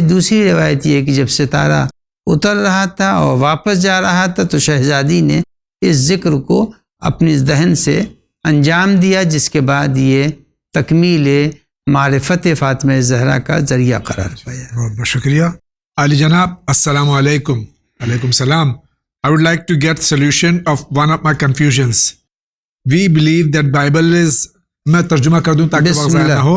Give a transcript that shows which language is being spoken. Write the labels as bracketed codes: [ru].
[ur] دوسری روایت یہ ہے کہ جب ستارہ اتر رہا تھا اور واپس جا رہا تھا تو شہزادی نے اس ذکر کو اپنی ذہن سے انجام دیا، جس کے بعد یہ تکمیل معرفت فاطمہ زہرا کا ذریعہ قرار پایا. بہت بہت شکریہ. علی جناب السلام علیکم. علیکم السلام. [en] I would like to get solution of one of my confusions. We believe that Bible is، [ur] میں ترجمہ کر دوں تاکہ وقت ضائع نہ ہو،